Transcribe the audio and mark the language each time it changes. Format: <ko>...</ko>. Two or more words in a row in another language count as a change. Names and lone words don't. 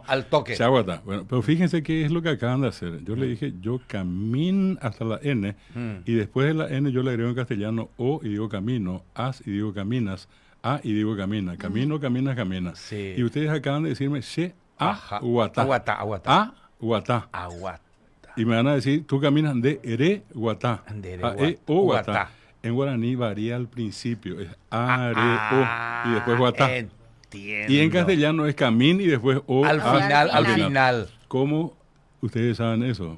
<es>al toque. Chaguatá. Bueno, pero fíjense qué es lo que acaban de hacer. Yo le dije, yo camino hasta la N, y después de la N yo le agrego en castellano O y digo camino, as y digo caminas, A y digo camina, camino, caminas, camina. Sí. Y ustedes acaban de decirme, she, Ajá. a, guatá. Aguatá. A, guatá. Aguatá. Y me van a decir, tú caminas de ere, guatá. De ere, A, e, o, guatá. guatá. En guaraní varía al principio, es a, re, o, y después guatá. Entiendo. Y en castellano es camín y después o, Al a, final, al final. final. ¿Cómo ustedes saben eso?</es>